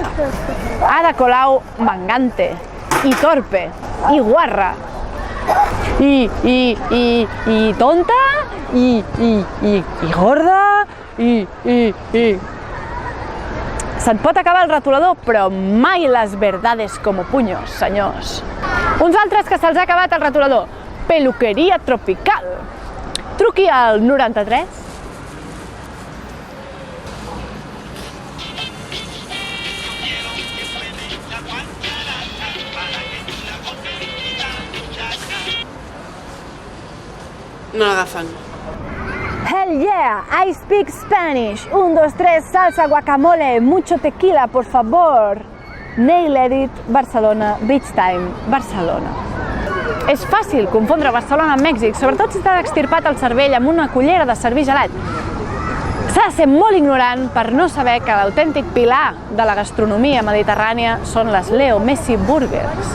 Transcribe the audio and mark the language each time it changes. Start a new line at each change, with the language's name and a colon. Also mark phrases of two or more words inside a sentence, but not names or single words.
Spanish: Ada Colau mangante, i torpe, i guarra, i tonta, i gorda, i...
Catalan: Se't pot acabar el retolador, però mai les
Spanish: verdades como puños,
Catalan: senyors. Uns altres que se'ls ha acabat el retolador. Peluqueria tropical. Truqui al 93. No l'agafen.
English: Hell yeah, I speak Spanish.
Spanish: 1, 2, 3, salsa, guacamole, mucho tequila, por favor.
English: Nail Edit, Barcelona, Beach Time, Barcelona.
Catalan: És fàcil confondre Barcelona amb Mèxic, sobretot si t'ha extirpat el cervell amb una cullera de servir gelat. S'ha de ser molt ignorant per no saber que l'autèntic pilar de la gastronomia mediterrània són les Leo Messi Burgers.